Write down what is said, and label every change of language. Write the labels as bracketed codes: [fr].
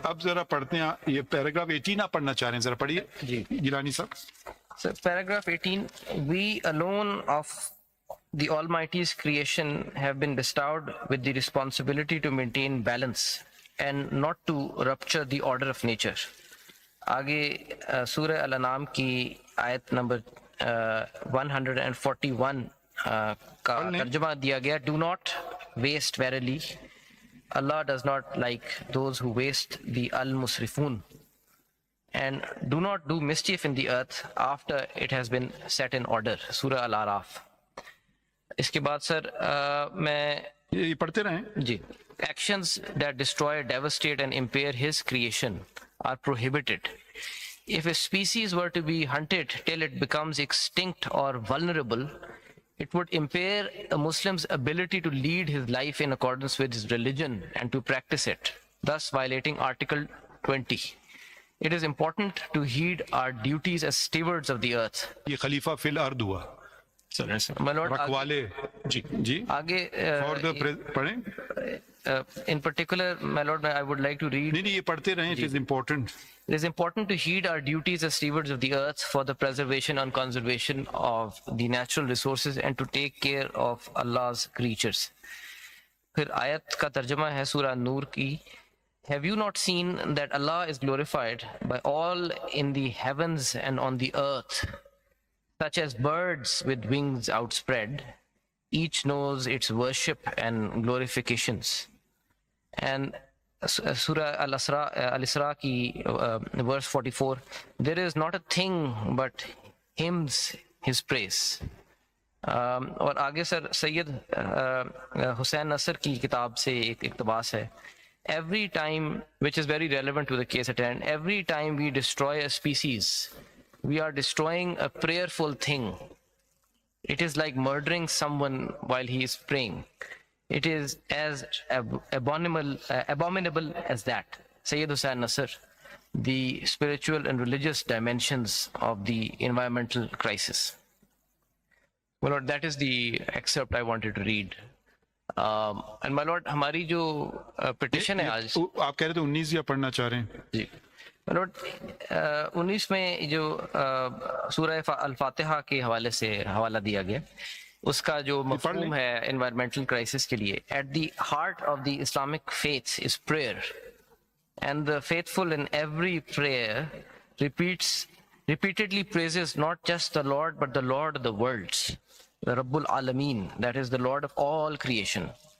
[ur] اب ذرا پڑھتے ہیں یہ پیراگراف 18 آپ پڑھنا چاہ رہے ہیں، ذرا پڑھیے جی گیلانی صاحب. [en] So paragraph 18, we alone of the Almighty's creation have been bestowed with the responsibility to maintain balance and not to rupture the order of nature. [ur] آگے سورہ الانعام کی آیت نمبر 141 کا ترجمہ دیا گیا. [en] Do not waste verily. Allah does not like those who waste the al-musrifun. And do not do mischief in the earth after it has been set in order. [ur] سورہ العراف. اس کے بعد سر میں یہ پڑھتے رہیں. جی. [en] Actions that destroy, devastate and impair his creation are prohibited. If a species were to be hunted till it becomes extinct or vulnerable, it would impair a Muslim's ability to lead his life in accordance with his religion and to practice it, thus violating Article 20. It is important to heed our duties as stewards of the earth. [ur] یہ خلیفہ فی الارض ہوا. [en] My Lord, [ur] رکھوالے. جی جی آگے پڑھیں. [en] in particular, my Lord, I would like to read. [ur] نہیں یہ پڑھتے رہیں. [en] It is important. It is important to heed our duties as stewards of the earth for the preservation and conservation of the natural resources and to take care of Allah's creatures. [ur] پھر آیت کا ترجمہ ہے سورہ نور کی. [en] Have you not seen that Allah is glorified by all in the heavens and on the earth, such as birds with wings outspread? Each knows its worship and glorifications. And Surah Al-Isra ki verse 44, there is not a thing but hymns his praise. [ur] اور آگے سر سید حسین نصر کی کتاب سے ایک اقتباس ہے. [en] Every time, which is very relevant to the case at hand, every time we destroy a species, we are destroying a prayerful thing. It is like murdering someone while he is praying. It is as abominable as that. Sayyid Hussain Nasr, the spiritual and religious dimensions of the environmental crisis. My Lord, that is the excerpt I wanted to read. And my Lord, [ur] ہماری جو petition ہے آج. آپ کہہ رہے تھے 19 یا پڑھنا چاہ رہے ہیں. جی [en] my Lord, [ur] 19 میں جو سورہ الفاتحہ کے حوالے سے حوالہ دیا گیا، اس کا جو مفہوم ہے انوائرمنٹل کرائسس کے لیے. [en] At the heart of the Islamic faith is prayer and the faithful in every prayer repeatedly praises not just the Lord but the Lord of the worlds, the Rabbul Alameen, that is the Lord of all creation.